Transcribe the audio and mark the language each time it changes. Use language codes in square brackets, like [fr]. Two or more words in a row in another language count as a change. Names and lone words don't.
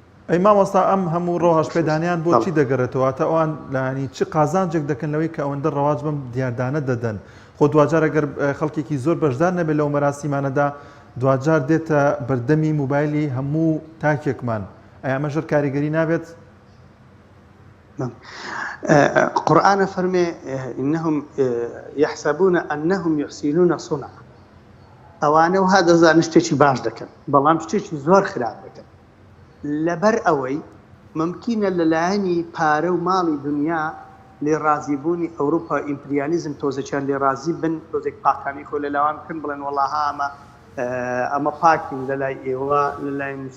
[ckb] ئەی مامۆستا ئەم هەموو ڕۆهەش پێدانیان بۆ چی دەگەڕێتەوە تا ئەوان لانی چ قازانجێک دەکەن لەوەی کە ئەوەندە ڕەواج بەم دیاردانە دەدەن خۆ دوجار ئەگەر خەڵکێکی زۆر بەشدار نەبێت لەو مەراسیمانەدا دوجار دێتە بەردەمی موبایلی هەموو تاکێکمان ئەیا مەژر کاریگەری نابێت قورآن فەرمێ [ar] إنهم يحسبون أنهم يحسنون صنعا [ckb] ئەوانە وها دەزانن شتێکی باش دەکەن بەڵام شتێکی زۆر خراپ دەکەن لەبەر ئەوەی ممکنە لەلایەنی پارە و ماڵی دنیا لێ ڕازیبوونی ئەوروپا ئیمپریالیزم تۆزێکیان لێ ڕازی بن تۆزێک پاکانی خۆ لەلاوان بکەن بڵێن وەڵڵاها ئەمە پاکین لەلای ئێوە لەلای